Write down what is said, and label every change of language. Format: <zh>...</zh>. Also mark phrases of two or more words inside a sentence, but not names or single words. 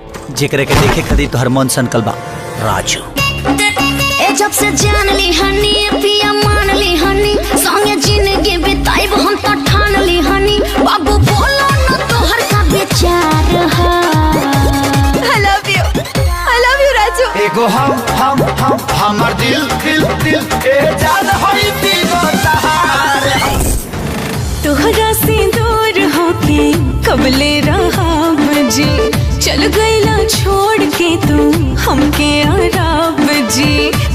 <bho>जेकरे के देखे खातिर तोहर मन सनकल बा राजू। ए जब से जान ली हनी पिया मान ली हनी संगे जिंदगी बिताइब हम तो ठान ली हनी बाबू बोलो न तोहर का विचार है।</bho> <en>I love you राजू।</en> <bho>एगो हम हमर दिल दिल दिल ए जान होई तीनों तहार। तोहरा से दूर होके कबले रहा जी, चल गईला छोड़ के तू हमके आराब जी।</bho>